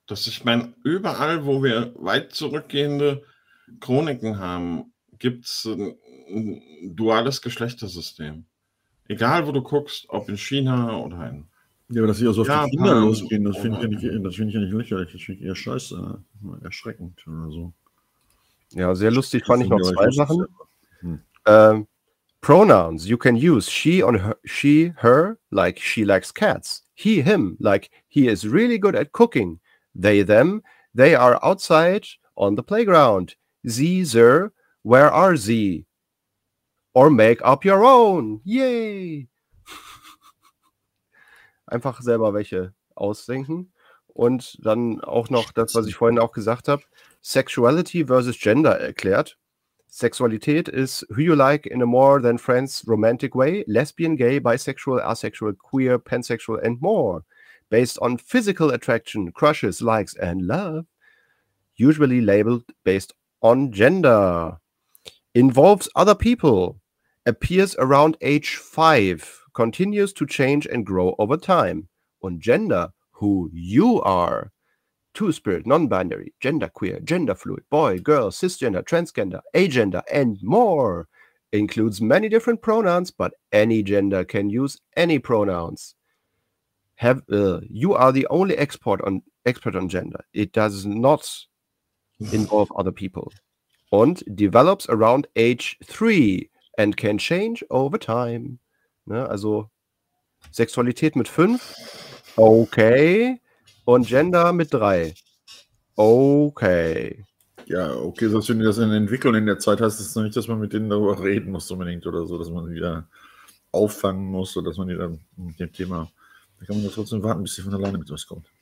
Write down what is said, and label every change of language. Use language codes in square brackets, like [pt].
[de] Dass ich meine, überall, wo wir weit zurückgehende Chroniken haben, gibt es ein duales Geschlechtersystem. Egal, wo du guckst, ob in China oder in. Ja, aber dass sie auch so auf die Kinder losgehen, das finde ich, ja nicht lächerlich, das finde ich eher scheiße, erschreckend oder so. Ja, sehr lustig fand ich noch zwei Sachen. [en] Pronouns you can use, she, her, like she likes cats, he, him, like he is really good at cooking, they, them, they are outside on the playground, sie, sir, where are sie, or make up your own, yay. [de] Einfach selber welche ausdenken. Und dann auch noch das, was ich vorhin auch gesagt habe, Sexuality versus Gender erklärt. Sexualität ist [en] who you like in a more than friends romantic way, lesbian, gay, bisexual, asexual, queer, pansexual and more. Based on physical attraction, crushes, likes and love. Usually labeled based on gender. Involves other people. Appears around age 5. Continues to change and grow over time. Und Gender, who you are. Two-Spirit, Non-Binary, Genderqueer, Genderfluid, Boy, Girl, Cisgender, Transgender, Agender and more. Includes many different pronouns, but any gender can use any pronouns. You are the only expert on gender. It does not involve other people. Und develops around age 3 and can change over time. [de] Ne, also Sexualität mit 5, okay, und Gender mit 3, okay. Ja, okay, sonst wenn die das entwickeln in der Zeit, heißt es noch nicht, dass man mit denen darüber reden muss unbedingt oder so, dass man wieder auffangen muss oder dass man wieder mit dem Thema, da kann man trotzdem warten, bis sie von alleine mit was kommt.